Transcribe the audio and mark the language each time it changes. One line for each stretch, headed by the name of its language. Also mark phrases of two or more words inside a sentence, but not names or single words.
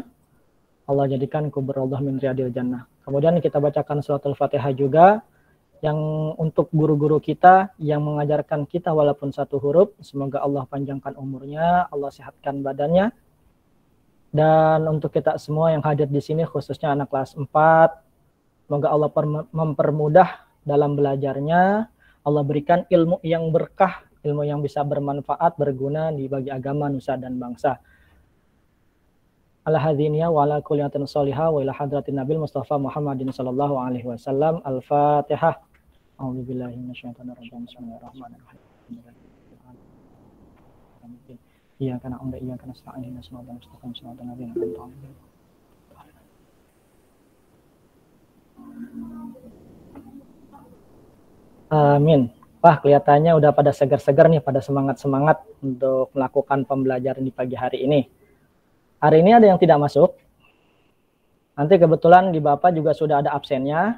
Indonesian: Allah jadikan kubur Allah
Arabic: من رياض الجنة.
Indonesian: Kemudian kita bacakan surat Al-Fatihah juga, yang untuk guru-guru kita yang mengajarkan kita walaupun satu huruf, semoga Allah panjangkan umurnya, Allah sehatkan badannya. Dan untuk kita semua yang hadir di sini, khususnya anak kelas 4, semoga Allah mempermudah dalam belajarnya, Allah berikan ilmu yang berkah, ilmu yang bisa bermanfaat, berguna bagi agama, nusa dan bangsa.
Arabic: على هادينا وعلى كلية صالحة وإلى حضرة النبي المصطفى محمد صلى الله عليه وسلم. Al-Fatihah. أعوذ بالله من الشيطان الرجيم. بسم الله الرحمن الرحيم. إياك نعبد وإياك نستعين. اهدنا الصراط المستقيم. صراط الذين أنعمت عليهم. Amin.
Indonesian: Wah, kelihatannya udah pada segar-segar nih, pada semangat-semangat untuk melakukan pembelajaran di pagi hari ini. Hari ini ada yang tidak masuk. Nanti kebetulan di Bapak juga sudah ada absennya.